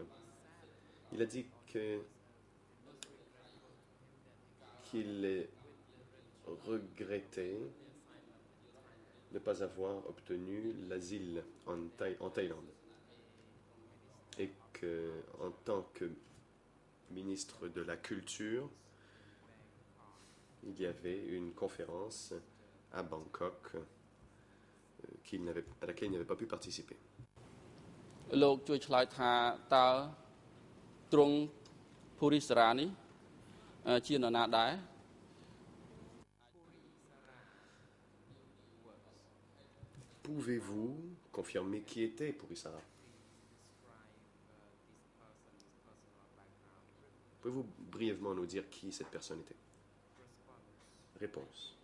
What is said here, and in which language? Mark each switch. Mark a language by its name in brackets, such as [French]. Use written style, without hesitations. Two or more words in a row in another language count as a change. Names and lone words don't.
[French] Il a dit qu'il regrettait de ne pas avoir obtenu l'asile en Thaïlande. Et qu'en tant que ministre de la Culture, il y avait une conférence à Bangkok à laquelle il n'avait pas pu participer. [Khmer] លោកជួយឆ្លើយថាតើទ្រង់ភូរិសរានេះជានរណាដែរ [French] Pouvez-vous confirmer qui était Purissara? Pouvez-vous brièvement nous dire qui cette personne était? Réponse.